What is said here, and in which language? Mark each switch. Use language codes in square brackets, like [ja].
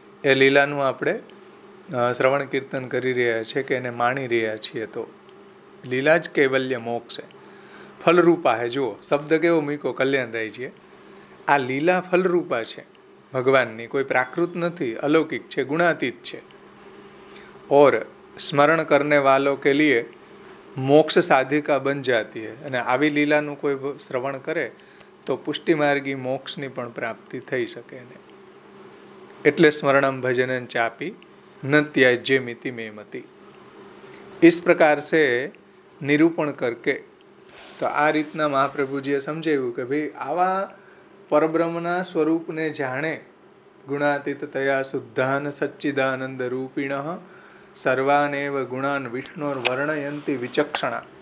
[gu] એ લીલાનું આપણે શ્રવણ કીર્તન કરી રહ્યા છીએ કે એને માણી રહ્યા છીએ. તો લીલા જ કૈવલ્ય મોક્ષ છે, ફલરૂપા હે. જુઓ શબ્દ કેવો મૂક્યો કલ્યાણરાયજીએ, આ લીલા ફલરૂપા છે ભગવાનની, કોઈ પ્રાકૃત નથી, અલૌકિક છે, ગુણાતીત છે. [hi] और स्मरण करने वालों के लिए मोक्ष साधिका बन जाती है. [gu] અને આવી લીલાનું કોઈ શ્રવણ કરે તો પુષ્ટિમાર્ગી મોક્ષની પણ પ્રાપ્તિ થઈ શકે ને. એટલે સ્મરણમ ભજનં ચાપી ન ત્યાજ્ય મિતિ મે મતિ. [hi] इस प्रकार से निरूपण करके, [gu] તો આ રીતના મહાપ્રભુજીએ સમજાવ્યું કે ભાઈ આવા પરબ્રહ્મના સ્વરૂપને જાણે, ગુણાતીત તયા શુદ્ધાન સચ્ચિદાનંદ રૂપિણ સર્વાનેવ ગુણાન વિષ્ણુર વર્ણયંતી વિચક્ષણા.